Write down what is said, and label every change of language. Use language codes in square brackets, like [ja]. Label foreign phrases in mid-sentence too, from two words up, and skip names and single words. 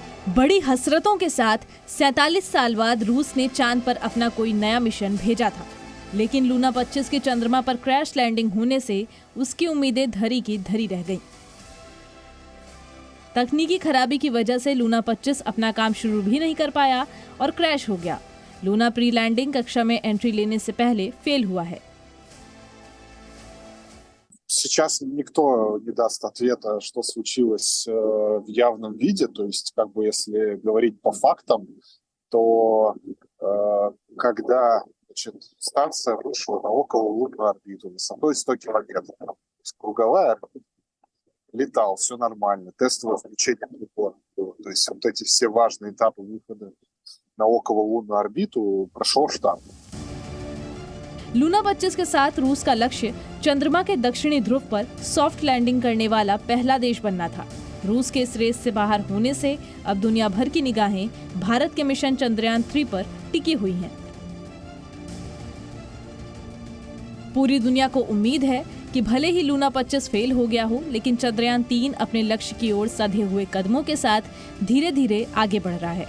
[hi] बड़ी हसरतों के साथ 47 साल बाद रूस ने चांद पर अपना कोई नया मिशन भेजा था, लेकिन लूना 25 के चंद्रमा पर [en] crash landing [hi] होने से उसकी उम्मीदें धरी की धरी रह गईं। तकनीकी खराबी की वजह से लूना 25 अपना काम शुरू भी नहीं कर पाया और क्रैश हो गया। लूना [en] pre landing [hi] कक्षा में एंट्री लेने से पहले फेल हुआ है। [ru] Сейчас никто не даст ответа, что случилось в явном виде. То есть, как бы, если говорить по фактам, то когда станция вышла на окололунную орбиту высотой 100 километров, то есть круговая орбита, летал, все нормально, тестовое включение прибора было. То есть вот эти все важные этапы выхода на окололунную орбиту прошел штаб। [hi] लूना 25 के साथ रूस का लक्ष्य चंद्रमा के दक्षिणी ध्रुव पर [en] soft landing [hi] करने वाला पहला देश बनना था। रूस के इस रेस से बाहर होने से अब दुनिया भर की निगाहें भारत के मिशन चंद्रयान 3 पर टिकी हुई हैं। पूरी दुनिया को उम्मीद है कि भले ही लूना 25 फेल हो गया हो, लेकिन चंद्रयान 3 अपने लक्ष्य की ओर सधे हुए कदमों के साथ धीरे धीरे आगे बढ़ रहा है।